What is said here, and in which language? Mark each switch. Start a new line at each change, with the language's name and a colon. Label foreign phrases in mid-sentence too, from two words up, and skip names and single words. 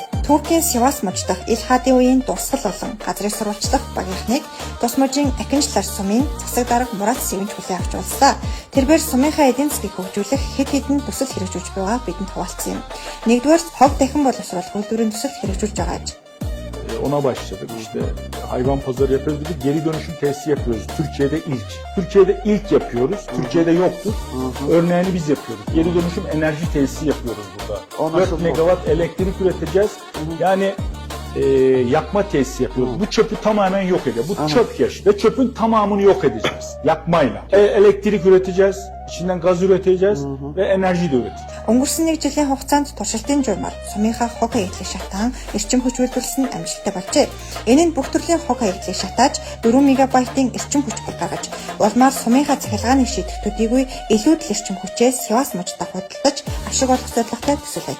Mongolian: Туркийн Сивас муж дахь Илхадын үеийн дурсгал болон газрыг сурвалжлах багийнхныг тус мужийн ахинчлаар сумын засаг дарга Мурат Сэвэнж хүлээн авч улсаа. Тэрээр сумынхаа эдийн засгийг хөгжүүлэх хэд хэдэн төсөл хэрэгжүүлж байгаагаа бидэнд хуваалцсан юм. Нэгдүгээр хог дахин боловсруулах үйлдвэрийн төсөл хэрэгжүүлж байгаа аж.
Turkish: Ona başladık işte hayvan pazarı yapıyoruz dedik, geri dönüşüm tesisi yapıyoruz Türkiye'de ilk. Türkiye'de ilk yapıyoruz, Türkiye'de yoktur. Örneğini biz yapıyoruz. Geri dönüşüm enerji tesisi yapıyoruz burada. 4 megawatt elektrik üreteceğiz. Yani yakma tesisi yapıyoruz. Bu çöpü tamamen yok ediyor. Bu çöp yaş ve çöpün tamamını yok edeceğiz yakmayla. Elektrik üreteceğiz, içinden gaz üreteceğiz ve enerji de üreteceğiz.
Mongolian: Өнгөрсөн нэг жилийн хугацаанд туршилтын журмаар сумынхаа хог хаягдлыг шатаан эрчим хүч үйлдвэрлсэн амжилттай болжээ. Энэ нь бүх төрлийн хог хаягдлыг шатааж 4 мегабайтын эрчим хүч гаргаж, улмаар сумынхаа цахилгааны шийдвэртүүдийг илүү их эрчим хүчээс Сивас муж дахь худалдаж ашиг олох зорилготой төсөлж.